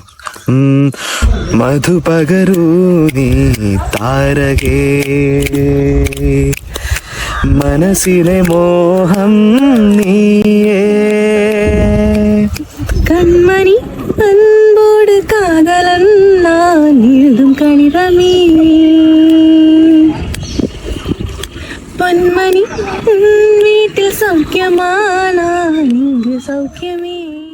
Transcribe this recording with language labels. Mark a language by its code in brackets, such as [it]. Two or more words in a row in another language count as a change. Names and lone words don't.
[ml] മധു പകരൂ നീ താരകേ, മനസ്സിലെ മോഹം നീയേ. [ta] கண்மணி அன்போடு காதலன் நான் எழுதும் கணிதமே, பொன்மணி வீட்டில் சௌக்கியமானா இங்கு சௌக்கியமே.